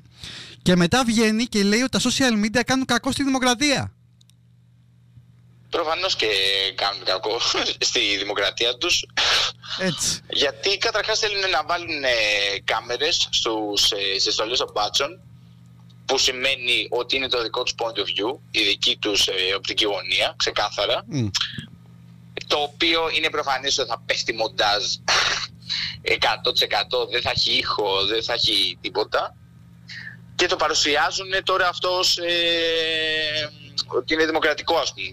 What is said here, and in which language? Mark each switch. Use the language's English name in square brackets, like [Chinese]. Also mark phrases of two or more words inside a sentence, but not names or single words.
[Greek] Και μετά βγαίνει και λέει ότι τα [English] social media [Greek] κάνουν κακό στη δημοκρατία. Προφανώς και κάνουν κακό στη δημοκρατία τους. Έτσι. Γιατί καταρχάς θέλουν να βάλουν κάμερες στις στολές των μπάτσων, που σημαίνει ότι είναι το δικό τους [English] point of view, [Greek] η δική τους οπτική γωνία, ξεκάθαρα. Το οποίο είναι προφανές ότι θα πέφτει μοντάζ 100%, δεν θα έχει ήχο, δεν θα έχει τίποτα. Και το παρουσιάζουν τώρα αυτός ότι είναι δημοκρατικό, ας πούμε.